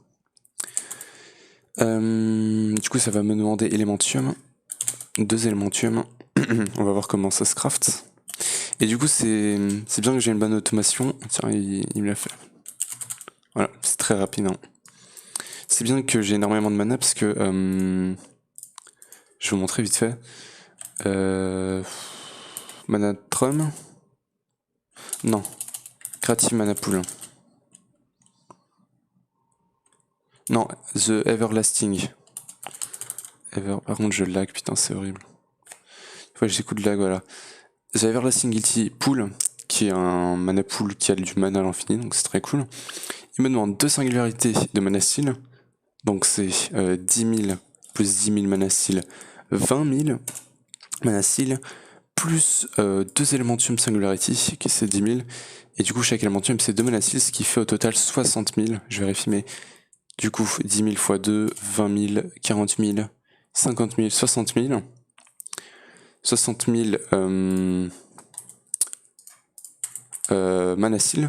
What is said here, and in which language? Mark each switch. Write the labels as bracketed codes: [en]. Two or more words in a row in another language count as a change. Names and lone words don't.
[fr] Du coup ça va me demander Elementium, 2 Elementium. On va voir comment ça se craft. Et du coup c'est bien que j'ai une bonne automation. Tiens, il me l'a fait. Voilà, c'est très rapide. Hein. C'est bien que j'ai énormément de mana parce que... je vais vous montrer vite fait. Mana Trum. Non. Creative Mana Pool. Non, The Everlasting. Par contre, je lag, putain, c'est horrible. Ouais, j'ai des coups de lag, voilà. The Everlasting Guilty Pool, qui est un [en] mana pool [fr] qui a du mana à l'infini, donc c'est très cool. Il me demande 2 singularités de mana style. Donc c'est 10 000 plus 10 000 mana style, 20 000 mana style, plus 2 Elementium Singularity, qui c'est 10 000. Et du coup, chaque Elementium c'est 2 mana style, ce qui fait au total 60 000. Je vérifie, mais du coup, 10 000 x 2, 20 000, 40 000, 50 000, 60 000. 60 000 mana steel.